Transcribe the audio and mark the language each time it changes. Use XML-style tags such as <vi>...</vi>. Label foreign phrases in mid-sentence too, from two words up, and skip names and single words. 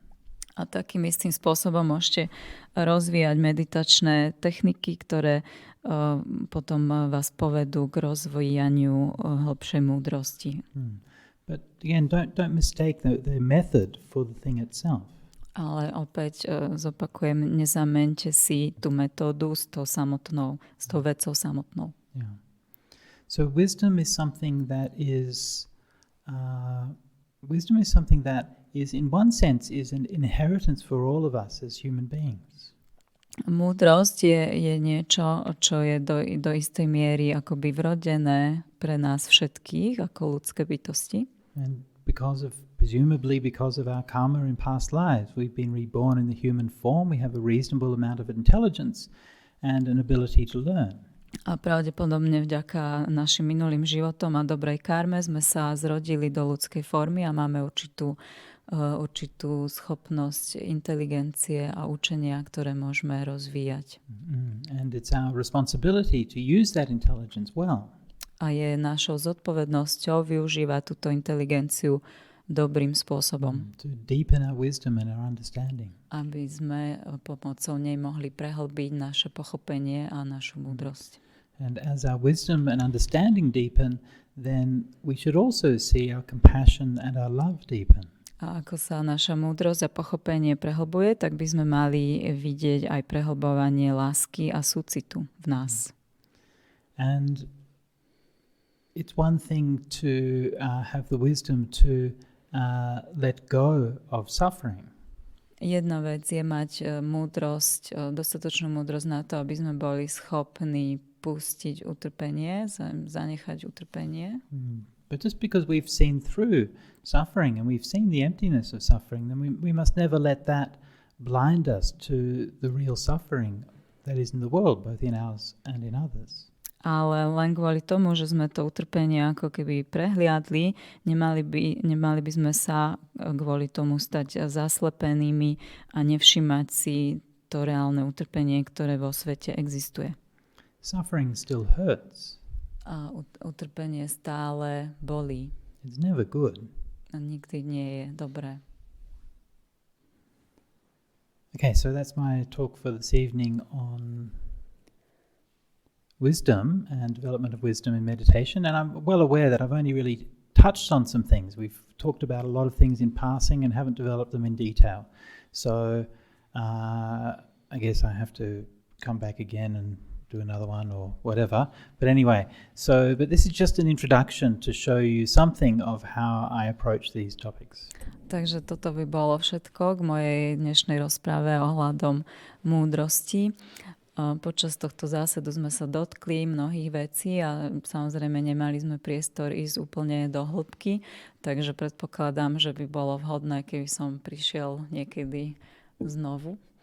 <sk>A takým istým spôsobom môžete rozvíjať meditačné techniky, ktoré potom vás povedú k rozvíjaniu hĺbšej múdrosti.</sk> <en>But again, don't mistake the method for the thing itself.</en> <sk>Ale opäť zopakujem, nezameňte si tú metódu s tou vecou samotnou.</sk> <en>Yeah. So wisdom is something that is in one sense is an inheritance for all of us as human beings.</en> <sk>Múdrosť je niečo, čo je do istej miery akoby vrodené pre nás všetkých ako ľudské bytosti.</sk> <en>And presumably because of our karma in past lives, we've been reborn in the human form, we have a reasonable amount of intelligence and an ability to learn.</en> <sk>A pravdepodobne vďaka našim minulým životom a dobrej karme sme sa zrodili do ľudskej formy a máme určitú schopnosť inteligencie a učenia, ktoré môžeme rozvíjať.</sk> <en>And it's our responsibility to use that intelligence well.</en> <sk>A je našou zodpovednosťou využívať túto inteligenciu dobrým spôsobom.</sk> <en>To deepen our wisdom and our understanding.</en> <sk>Aby sme pomocou nej mohli prehlbiť naše pochopenie a našu múdrosť.</sk> <en>And as our wisdom and understanding deepen, then we should also see our compassion and our love deepen.</en> <sk>A ako sa naša múdrosť a pochopenie prehlbuje, tak by sme mali vidieť aj prehlbovanie lásky a súcitu v nás.</sk> <en>And it's one thing to have the wisdom to let go of suffering.</en> <sk>Jedna vec je mať múdrosť, dostatočnú múdrosť na to, aby sme boli schopní pustiť utrpenie, zanechať utrpenie.</sk> <en>But just because we've seen through suffering and we've seen the emptiness of suffering, then we must never let that blind us to the real suffering that is in the world, both in ours and in others.</en> <sk>Ale len kvôli tomu, že sme to utrpenie ako keby prehliadli, nemali by sme sa kvôli tomu stať zaslepenými a nevšimať si to reálne utrpenie, ktoré vo svete existuje.</sk> <en>Suffering still hurts.</en> <sk>A utrpenie stále bolí.</sk> <en>It's never good.</en> <sk>A nikdy nie je dobré.</sk> <en>Okay, so that's my talk for this evening on wisdom and development of wisdom in meditation. And I'm well aware that I've only really touched on some things. We've talked about a lot of things in passing and haven't developed them in detail. So I guess I have to come back again and do another one or whatever. But anyway, but this is just an introduction to show you something of how I approach these topics.</en> <sk>Takže toto by bolo všetko k mojej dnešnej rozprave ohľadom múdrosti. Počas tohto zásadu sme sa dotkli mnohých vecí a samozrejme nemali sme priestor ísť úplne do hĺbky, takže predpokladám, že by bolo vhodné, keby som prišiel niekedy znovu.</sk>